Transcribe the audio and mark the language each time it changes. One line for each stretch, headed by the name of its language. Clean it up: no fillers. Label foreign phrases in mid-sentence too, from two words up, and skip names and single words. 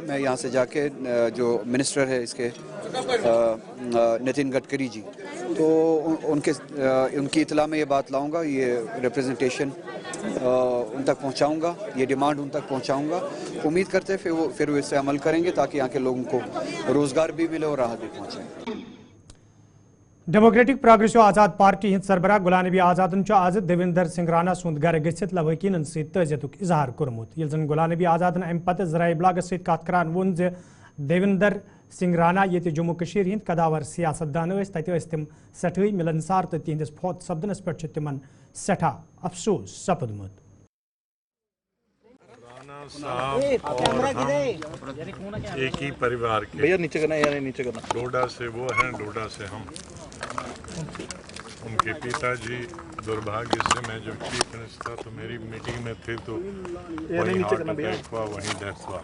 Hindi: मैं यहाँ से जाके जो मिनिस्टर है इसके नितिन गडकरी जी, तो उनकी इतला में ये बात लाऊंगा, ये रिप्रेजेंटेशन उन तक पहुँचाऊँगा, ये डिमांड उन तक पहुँचाऊँगा। उम्मीद करते हैं फिर वो इससे अमल करेंगे ताकि यहाँ के लोगों को रोज़गार भी मिले और राहत भी पहुँचे।
Kashmiri: डेमोक्रेटिक प्रोग्रेसिव आजाद पार्टी हिंद सरबराह गुलाम नबी आजादन आज देवेंद्र सिंह राणा सुंद घर गसित लवकीन तजियतुक इजहार कोरमुत। ये जन गुलाम नबी आजादन अम पत ज़राए इब्लागस सत कत करान वोन ज देवेंद्र सिंह राणा ये जम्मू कशीर हिंद कदावर सियासतदान तत तिम सठई मिलनसार तो तिहंदिस फौत सपदनस पे तिमन सठा अफसोस सपदमुत।
Hindi: राणा साहब और हम एक ही परिवार के। भैया नीचे करना या नहीं नीचे करना? डोडा से वो हैं, डोडा से हम। उनके पिताजी दुर्भाग्य से, मैं जब
English: chief minister
Hindi: था तो मेरी मीटिंग में थे तो वहीं
English: heart attack
Hindi: हुआ, वहीं डेथ हुआ।